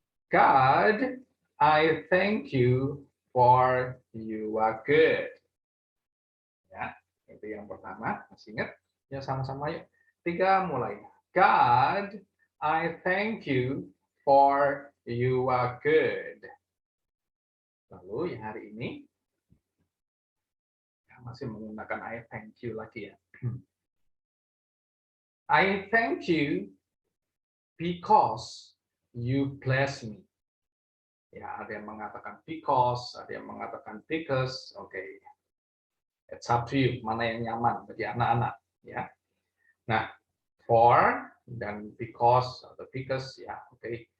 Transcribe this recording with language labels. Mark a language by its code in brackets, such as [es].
[en] God, I thank you for you are good. [id] Ya, itu yang pertama. Masih ingat? Ya, sama-sama yuk. 3 mulai. [en] God, I thank you for you are good. [id] Lalu yang hari ini ya, masih menggunakan [en] I thank you [id] lagi ya. [en] I thank you because you bless me. [id] Ya, ada yang mengatakan because, ada yang mengatakan because. Oke. [en] It's up to you, [id] mana yang nyaman bagi anak-anak ya. Nah, for dan because atau because ya, oke.